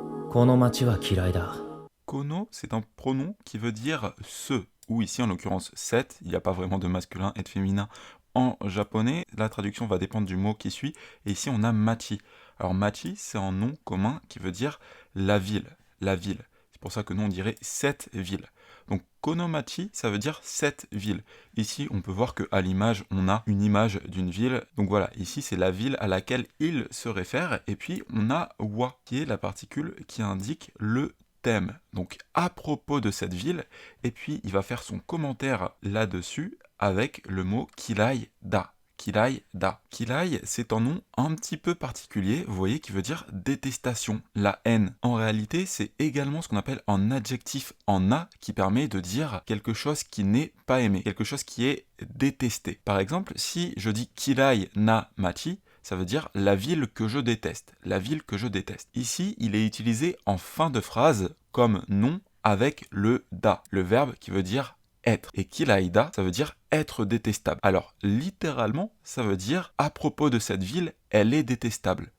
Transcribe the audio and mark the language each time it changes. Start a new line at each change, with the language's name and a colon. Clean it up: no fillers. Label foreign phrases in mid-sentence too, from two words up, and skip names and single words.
Japanese: この街は嫌いだ。
French: Kono, c'est un pronom qui veut dire ce, ou ici en l'occurrence set, il n'y a pas vraiment de masculin et de féminin en japonais. La traduction va dépendre du mot qui suit, et ici on a machi. Alors machi, c'est un nom commun qui veut dire la ville, la ville. C'est pour ça que nous on dirait cette ville. Donc Konomachi, ça veut dire cette ville. Ici, on peut voir qu'à l'image, on a une image d'une ville. Donc voilà, ici c'est la ville à laquelle il se réfère. Et puis on a wa, qui est la particule qui indique le thème. Donc à propos de cette ville, et puis il va faire son commentaire là-dessus avec le mot
Japanese: 嫌いだ. 嫌いだ.
French: Kirai, c'est un nom un petit peu particulier, vous voyez, qui veut dire détestation, la haine. En réalité, c'est également ce qu'on appelle un adjectif en a qui permet de dire quelque chose qui n'est pas aimé, quelque chose qui est détesté. Par exemple, si je dis
Japanese: 嫌いな街,
French: ça veut dire la ville que je déteste, la ville que je déteste. Ici, il est utilisé en fin de phrase comme nom avec le da, le verbe qui veut dire être. Et kilaida, ça veut dire être détestable. Alors, littéralement, ça veut dire à propos de cette ville, elle est détestable.